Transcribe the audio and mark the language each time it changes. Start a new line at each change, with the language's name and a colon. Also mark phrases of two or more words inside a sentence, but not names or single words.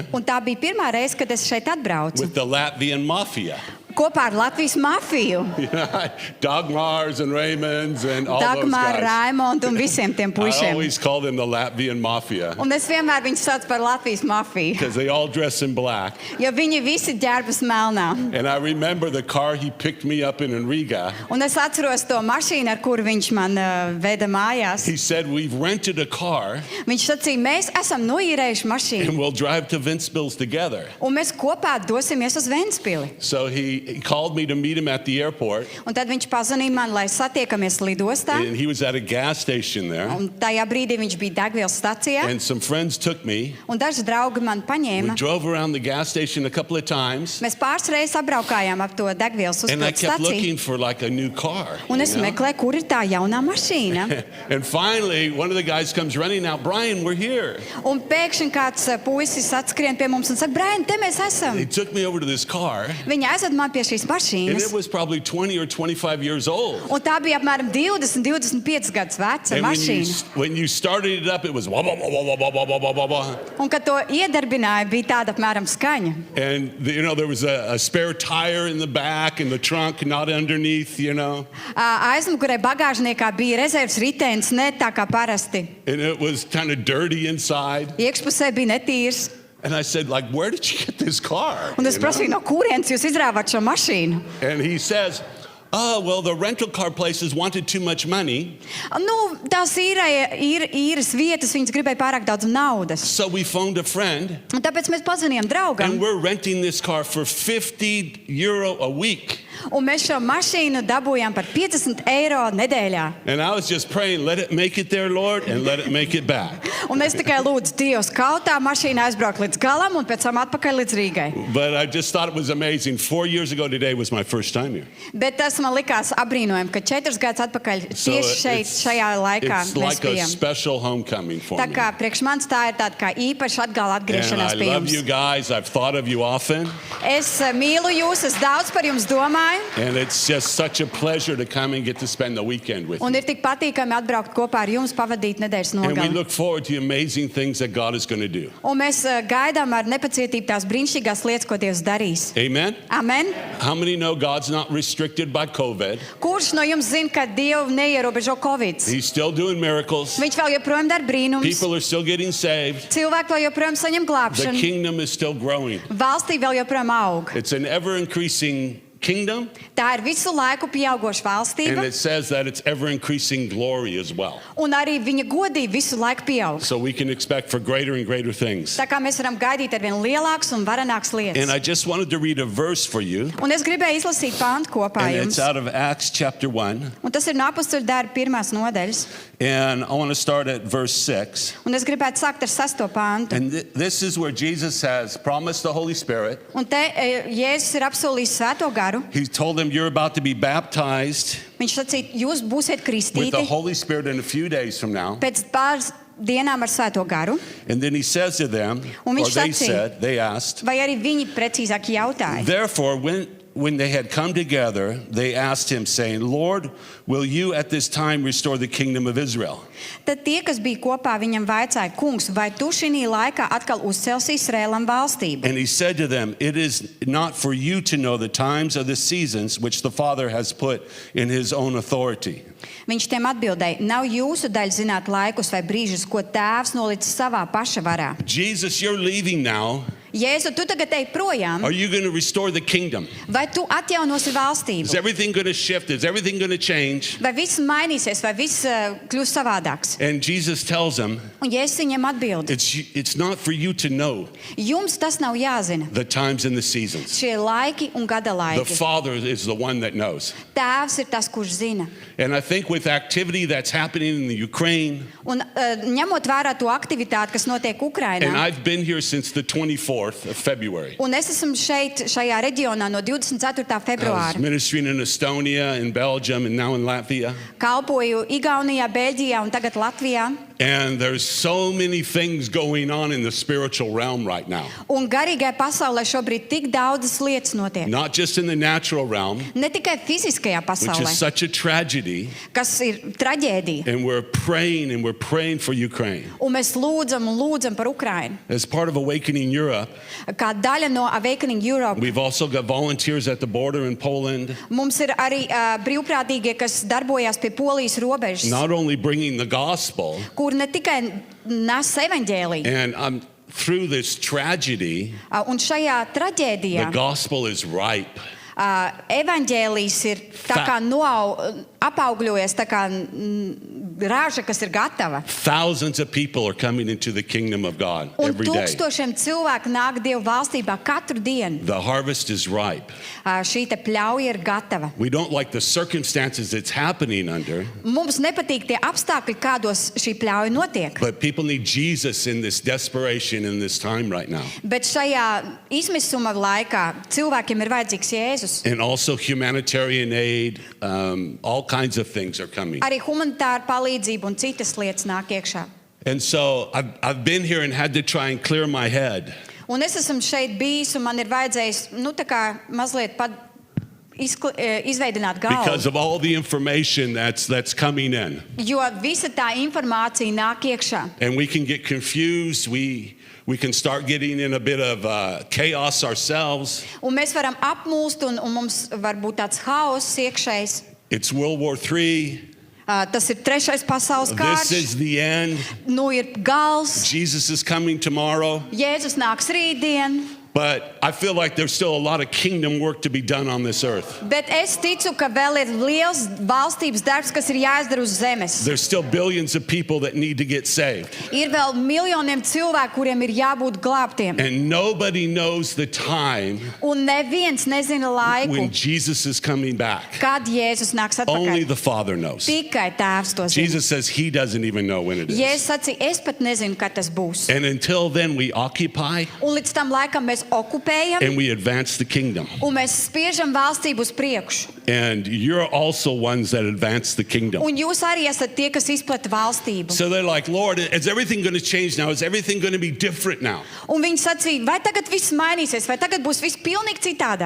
Latvian: Un tā bija pirmā reize, kad es šeit atbraucu
English: with the Latvian mafia.
Latvian: kopā ar Latvijas mafiju.
English: Dagmars and Raymonds and all those
Latvian: Dagmāru,
English: guys.
Latvian: Raimondu un visiem tiem
English: I
Latvian: puišiem.
English: always call them the Latvian mafia
Latvian: Un es vienmēr viņus saucu par Latvijas mafiju,
English: because they all dress in black.
Latvian: jo viņi visi ģērbas melnā.
English: And I remember the car he picked me up in Riga.
Latvian: Un es atceros to mašīnu, ar kuru viņš man veda mājās.
English: He said, "We've rented a car
Latvian: Viņš sacīja, mēs esam noīrējuši mašīnu,
English: and we'll drive to Ventspils together."
Latvian: un mēs kopā dosimies uz Ventspili.
English: So he called me to meet him at the airport,
Latvian: Un tad viņš pazvanīja man, lai satiekamies lidostā.
English: and he was at a gas station there.
Latvian: Un tajā brīdī viņš bija degvielas stacijā,
English: And some friends took me.
Latvian: un daži draugi man
English: We
Latvian: paņēma.
English: drove around the gas station a couple of times,
Latvian: Mēs pāris reizes apbraukājām ap to degvielas
English: and I
Latvian: uzpildes
English: kept
Latvian: staciju.
English: looking for like a new car.
Latvian: Un es
English: you know?
Latvian: meklēju, kur ir tā jaunā mašīna.
English: And finally, one of the guys comes running out. "Brian, we're here."
Latvian: Un pēkšņi kāds puisis atskrien pie mums un saka, Brian, te mēs
English: He
Latvian: esam.
English: took me over to this car,
Latvian: Viņa aizved man pie šīs
English: and
Latvian: mašīnas.
English: it was probably 20 or 25 years old.
Latvian: Un tā bija apmēram 20, 25 gadus veca
English: And
Latvian: mašīna.
English: when you started it up, it was wah, wah, wah, wah, wah, wah, wah, wah, wah, wah.
Latvian: Un, kad to iedarbināja, bija tāda apmēram skaņa.
English: And you know, there was a spare tire in the back and the trunk not underneath, you know.
Latvian: Aizmugurē bagāžniekā bija rezerves ritenis, ne tā kā parasti.
English: And it was kind of dirty inside.
Latvian: Iekšpusē bija netīrs.
English: And I said, like, "Where did you get this car?"
Latvian: Un es
English: You know?
Latvian: prasīju, no kurienes jūs izrāvāt šo mašīnu?
English: And he says, "Oh, well, the rental car places wanted too much money,
Latvian: Nu, tās īres vietas, viņas gribēja pārāk daudz naudas.
English: so we phoned a friend,
Latvian: Un tāpēc mēs pazvanījām draugam.
English: and we're renting this car for €50 a week."
Latvian: Un mēs šo mašīnu dabūjām par 50 eiro nedēļā.
English: And I was just praying, "Let it make it there, Lord, and let it make it back."
Latvian: Un es tikai lūdzu, Dievs, kaut tā mašīna aizbraukt līdz galam un pēc tam atpakaļ līdz Rīgai.
English: But I just thought it was amazing. 4 years ago today was my first time here.
Latvian: Bet tas man likās apbrīnojami, ka 4 gadus atpakaļ
English: So
Latvian: tieši šeit, šajā laikā
English: it's
Latvian: mēs
English: like a
Latvian: bijām.
English: special homecoming for
Latvian: Tā
English: me.
Latvian: kā priekš manis tā ir tāda kā īpaša atgala
English: And
Latvian: atgriešanās
English: I
Latvian: pie
English: love you jums. guys. I've thought of you often.
Latvian: Es mīlu jūs, es daudz par jums domāju. runāju.
English: And it's just such a pleasure to come and get to spend the weekend with
Latvian: Un
English: you.
Latvian: ir tik patīkami atbraukt kopā ar jums, pavadīt nedēļas
English: And we
Latvian: nogali.
English: look forward to the amazing things that God is going to do.
Latvian: Un mēs gaidām ar nepacietību tās brīnišķīgās lietas, ko Dievs darīs.
English: Amen?
Latvian: Amen.
English: How many know God's not restricted by COVID?
Latvian: Kurš no jums zina, ka Dievu neierobežo Covid?
English: He's still doing miracles.
Latvian: Viņš vēl joprojām dara brīnums.
English: People are still getting saved.
Latvian: Cilvēki vēl joprojām saņem
English: The
Latvian: glābšanu.
English: kingdom is still growing.
Latvian: Valstī vēl joprojām aug.
English: It's an ever-increasing kingdom,
Latvian: Tā ir visu laiku pieaugoša valstība,
English: and it says that it's ever-increasing glory as well.
Latvian: un arī viņa godība visu laiku pieaug.
English: So we can expect for greater and greater things.
Latvian: Tā kā mēs varam gaidīt ar vien lielākas un varenākas
English: And
Latvian: lietas.
English: I just wanted to read a verse for you,
Latvian: Un es gribēju izlasīt pāntu kopā
English: and
Latvian: jums.
English: it's out of Acts chapter 1.
Latvian: Un tas ir no Apostoļu darba 1. nodaļas.
English: And I want to start at verse 6.
Latvian: Un es gribētu sākt ar 6. pāntu.
English: And this is where Jesus has promised the Holy Spirit.
Latvian: Un te Jēzus ir apsolījis Svēto garu.
English: He told them, you're about to be baptized
Latvian: Viņš sacīja, jūs būsiet
English: with the
Latvian: kristīti
English: Holy Spirit in a few days from now.
Latvian: pēc pāris dienām ar Svēto garu.
English: And then he says to them,
Latvian: Un
English: or
Latvian: viņš
English: they
Latvian: sacīja,
English: said, they asked,
Latvian: vai arī viņi precīzāk jautāja.
English: therefore, when they had come together, they asked him, saying, Lord, will you at this time restore the kingdom of Israel?
Latvian: Tad tie, kas bija kopā, viņam vaicāja, kungs, vai tu šī laikā atkal uzcelsi Izraēlam valstību?
English: And he said to them, it is not for you to know the times or the seasons which the Father has put in his own authority.
Latvian: Viņš tiem atbildēja, nav jūsu daļa zināt laikus vai brīžus, ko tēvs nolicis savā paša varā.
English: Jesus, you're leaving now.
Latvian: Jēzu, tu tagad ej projām,
English: Are you going to restore the kingdom?
Latvian: vai tu atjaunosi
English: Is
Latvian: valstību?
English: everything going to shift? Is everything going to change?
Latvian: Vai viss mainīsies, vai viss kļūs savādāks?
English: And Jesus tells them,
Latvian: Un Jēzus viņam atbild,
English: it's not for you to know
Latvian: jums tas nav jāzina.
English: the times and the seasons.
Latvian: Šie laiki un gada
English: The
Latvian: laiki.
English: Father is the one that knows.
Latvian: Tēvs ir tas, kurš zina.
English: And I think with activity that's happening in the Ukraine,
Latvian: Un ņemot vērā to aktivitāti, kas notiek
English: and
Latvian: Ukrainā,
English: I've been here since the 24th of February.
Latvian: un es esmu šeit, šajā reģionā no 24.
English: I was
Latvian: februāra.
English: ministering in Estonia, in Belgium, and now in Latvia.
Latvian: Kalpoju Igaunijā, Beļģijā un tagad Latvijā.
English: And there's so many things going on in the spiritual realm right now.
Latvian: Un garīgai pasaulē šobrīd tik daudzas lietas notiek.
English: Not just in the natural realm,
Latvian: Ne tikai fiziskajā
English: which
Latvian: pasaulē,
English: is such a tragedy,
Latvian: kas ir traģēdija.
English: and we're praying for Ukraine.
Latvian: Un mēs lūdzam par Ukrainu.
English: As part of Awakening Europe,
Latvian: Kā daļa no Awakening Europe,
English: we've also got volunteers at the border in Poland,
Latvian: mums ir arī brīvprātīgie, kas darbojās pie Polijas robežas,
English: not only bringing the gospel,
Latvian: kur ne tikai nes evaņģēliju.
English: and through this tragedy,
Latvian: Un šajā
English: the
Latvian: traģēdijā
English: gospel is ripe.
Latvian: evaņģēlijs ir tā kā apaugļojies, tā kā rāža, kas ir gatava.
English: Thousands of people are coming into the kingdom of God
Latvian: Un
English: every day.
Latvian: tūkstošiem cilvēku nāk Dievu valstībā katru dienu.
English: The harvest is ripe.
Latvian: Šī te pļauja ir gatava.
English: We don't like the circumstances it's happening under,
Latvian: Mums nepatīk tie apstākļi, kādos šī pļauja notiek.
English: but people need Jesus in this desperation in this time right now.
Latvian: Bet šajā izmisuma laikā cilvēkiem ir vajadzīgs Jēzus.
English: And also humanitarian aid, all kinds of things are coming.
Latvian: Arī humanitāra palīdzība un citas lietas nāk iekšā.
English: And so I've been here and had to try and clear my head
Latvian: Un es esmu šeit bijis, un man ir vajadzējis, tā kā mazliet izveidināt
English: because
Latvian: galvu.
English: of all the information that's coming in.
Latvian: Jo visa tā informācija nāk iekšā.
English: And we can get confused. We can start getting in a bit of chaos ourselves.
Latvian: Un mēs varam apmulst, un mums var būt tāds haoss iekšējs.
English: It's World War III.
Latvian: Tas ir 3. pasaules
English: This
Latvian: karš.
English: is the end.
Latvian: Nu ir gals.
English: Jesus is coming tomorrow.
Latvian: Jēzus nāks rītdien.
English: But I feel like there's still a lot of kingdom work to be done on this earth.
Latvian: Bet es ticu, ka vēl ir liels valstības darbs, kas ir jāizdara uz zemes.
English: There's still billions of people that need to get saved.
Latvian: Ir vēl miljoniem cilvēku, kuriem ir jābūt glābtiem.
English: And nobody knows the time
Latvian: Un neviens nezina laiku,
English: when Jesus is coming back.
Latvian: kad Jēzus nāks
English: Only
Latvian: atpakaļ.
English: the Father knows.
Latvian: Tikai Tēvs to zina.
English: Jesus says he doesn't even know when it is.
Latvian: Jēzus sacīja, es pat nezinu, kad tas būs.
English: And until then we occupy
Latvian: Un līdz tam laikam mēs okupējam
English: and we advance the kingdom.
Latvian: un mēs spiežam valstību uz priekšu.
English: And you're also ones that advance the kingdom.
Latvian: Un jūs arī esat tie, kas izplata valstību.
English: So they're like, Lord, is everything going to change now? Is everything going to be different now?
Latvian: Un viņi sacīja, vai tagad viss mainīsies, vai tagad būs viss pilnīgi citādāk.